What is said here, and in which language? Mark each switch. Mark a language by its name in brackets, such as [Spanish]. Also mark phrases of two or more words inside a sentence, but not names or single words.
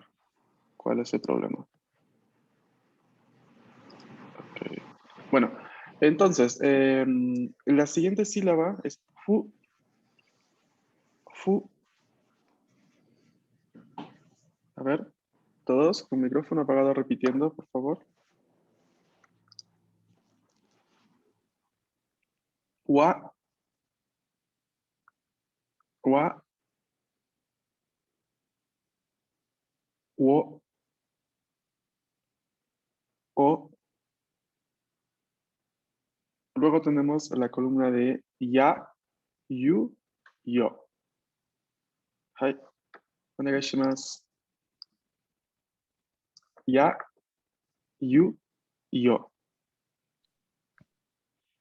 [Spanish] ¿Cuál es el problema? Ok. Bueno, entonces, la siguiente sílaba es [Japanese] ふ、ふ. [Spanish] A ver, todos con micrófono apagado repitiendo, por favor. [Japanese] わ、わ、を, o. [Spanish] Luego tenemos la columna de ya, [Japanese] you, yo. Hai, onegaishimasu. や、ゆ、よ.